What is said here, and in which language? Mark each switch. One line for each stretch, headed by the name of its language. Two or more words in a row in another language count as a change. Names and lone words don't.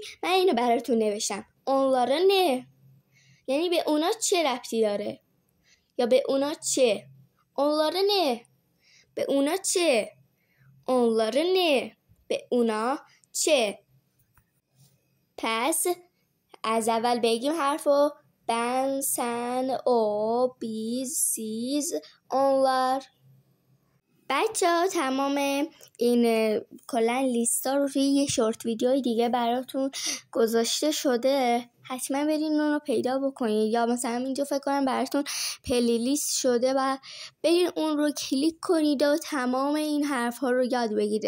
Persian: من اینو براتون نوشتم.
Turkish: onlara ne
Persian: یعنی به اونا چه ربطی داره یا به اونا چه.
Turkish: onlara ne
Persian: به اونا چه.
Turkish: onlara ne
Persian: به اونا چه. پس از اول بگیم حرفو.
Turkish: ben sen o biz siz onlar.
Persian: بچه ها تمام این کلن لیستا رو روی یه شورت ویدیوی دیگه براتون گذاشته شده. حتما برین اون رو پیدا بکنید یا مثلا اینجا فکر کنم براتون پلیلیست شده و برین اون رو کلیک کنید و تمام این حرف ها رو یاد بگیرید.